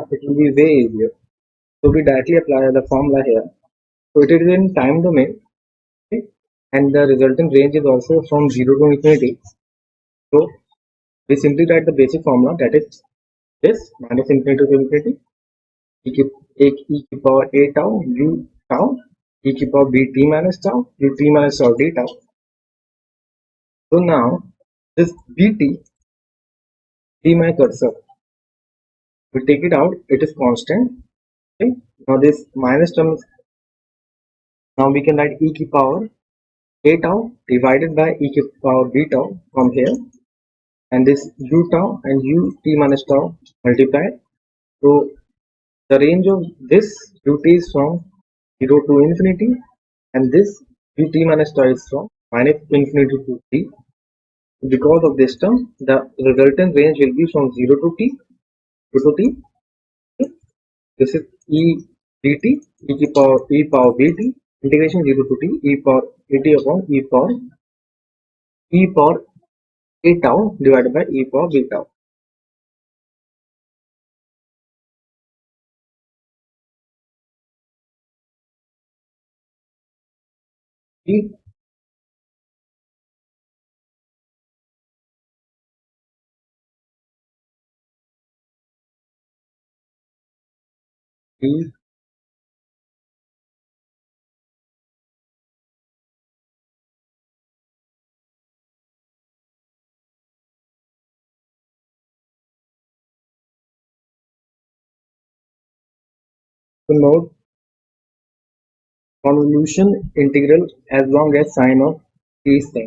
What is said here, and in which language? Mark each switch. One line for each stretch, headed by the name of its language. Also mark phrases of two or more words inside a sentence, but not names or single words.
English: It will be way easier. So we directly apply the formula here. So it is in time domain, okay? And the resultant range is also from 0 to infinity. So We simply write the basic formula, that is this minus infinity to infinity e की e की power a tau u tau e की power b t minus tau u t minus tau d tau. So now this bt, see my cursor, we take it out, it is constant. Okay, now this minus term, now we can write e की power a tau divided by e की power b tau from here, and this u tau and u t minus tau multiplied. So the range of this ut is from 0 to infinity, and this ut minus tau is from minus infinity to t. Because of this term, the resultant range will be from 0 to t. This is e dt e की power bt integration 0 to t e power at upon e power a tau divided by e power b tau. E, e to note convolution integral as long as sign of t is same.